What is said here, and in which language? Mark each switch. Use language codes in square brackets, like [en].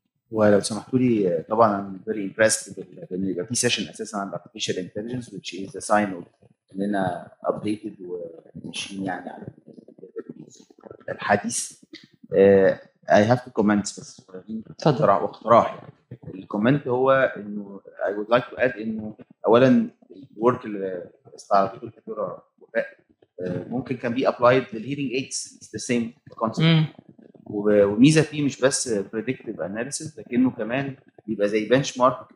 [ar] ولو سمحتوا لي طبعا [en] I'm very impressed [ar] بان يبقى في سيشن اساسا عن [en] artificial intelligence which is a sign of [ar] اننا updated وماشيين يعني على الحديث. [en] I have to comment [ar] بس واقتراح يعني. الكومنت هو انه [en] I would like to add [ar] انه اولا الورك اللي استعرضته الدكتوره وفاء ممكن كان بي applied للهيرنج ايدز. [en] It's the same concept. [ar] وميزه فيه مش بس [en] predictive analysis [ar] لكنه كمان بيبقى زي بنش مارك.